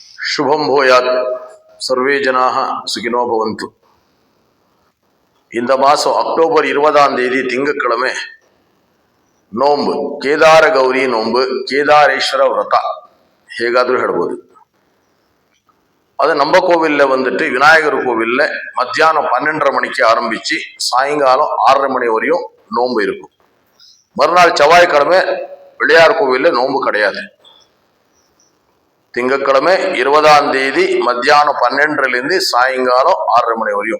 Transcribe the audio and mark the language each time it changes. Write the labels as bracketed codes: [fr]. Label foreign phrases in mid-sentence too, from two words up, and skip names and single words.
[sa] ಶುಭಂ ಭೂಯಾತ್ ಸರ್ವೇ ಜನಾಃ ಸುಖಿನೋ ಭವಂತು. [ta] இந்த மாதம் அக்டோபர் 20ஆம் தேதி திங்கட்கிழமை நோன்பு, [kn] ಕೇದಾರ ಗೌರಿ நோன்பு, ಕೇದಾರೇಶ್ವರ ವ್ರತ ಹೇಗಾದರೂ ಹೇಳ್ಬೋದು. [ta] அது நம்ம கோவிலில் வந்துட்டு விநாயகர் கோவிலில் மத்தியானம் 12:30 மணிக்கு ஆரம்பித்து சாயங்காலம் 6:30 மணி வரையும் நோன்பு இருக்கும். மறுநாள் செவ்வாய்க்கிழமை பிள்ளையார் கோவிலில் நோன்பு கிடையாது. திங்கட்கிழமை 20ஆம் தேதி மத்தியானம் 12:00லேருந்து சாயங்காலம் 6:30 மணி வரையும்.